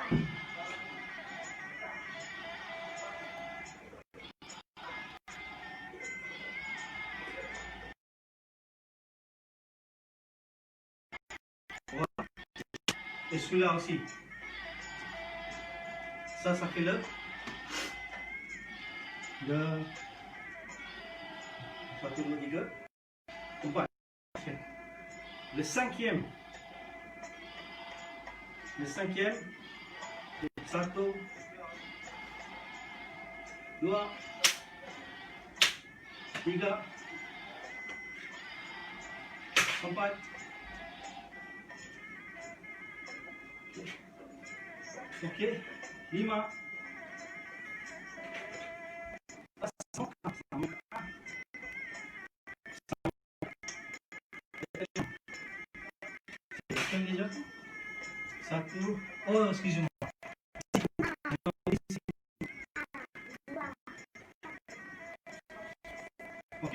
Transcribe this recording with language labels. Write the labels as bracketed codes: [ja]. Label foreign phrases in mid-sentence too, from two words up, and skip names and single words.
[fr] Voilà. Et celui-là aussi. Ça fait le. Ça fait le dégueu. On va. Le cinquième. [id] Sato. Dua. Tiga. Empat. Ok. Lima. [fr] Déjà. Satu. Oh, excusez-moi. Ok.